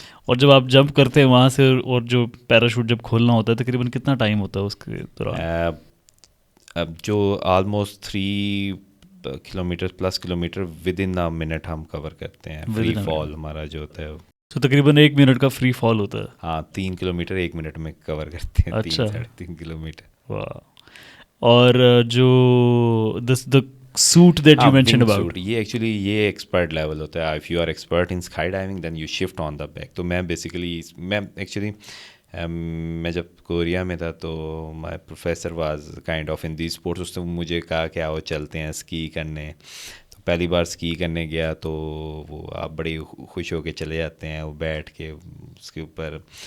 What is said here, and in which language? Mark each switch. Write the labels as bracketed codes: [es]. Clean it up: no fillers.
[ur] اور جب آپ جمپ کرتے ہیں وہاں سے, اور جو پیراشوٹ جب کھولنا ہوتا ہے تقریباً کتنا ٹائم ہوتا ہے اس کے دوران؟ اب جو almost 3 kilometre plus kilometre [en] within a minute [ur] ہم کور کرتے ہیں. فری فال ہمارا جو ہوتا ہے تو تقریباً 1 منٹ کا فری فال ہوتا ہے. ہاں 3 کلومیٹر 1 منٹ میں کور کرتے ہیں. اچھا, 3 کلومیٹر. واہ. اور جو [en] the suit that you mentioned about, [ur] یہ ایکچولی یہ ایکسپرٹ لیول ہوتا ہے. [en] If you are expert in sky diving then you shift on the back. [ur] تو میں بیسیکلی میں جب کوریا میں تھا تو [en] My professor was kind of in the sports. [ur] اس نے مجھے کہا کہ آؤ چلتے ہیں اسکی کرنے. تو پہلی بار اسکی کرنے گیا تو وہ آپ بڑی خوش ہو کے چلے جاتے ہیں, وہ بیٹھ کے اس کے اوپر.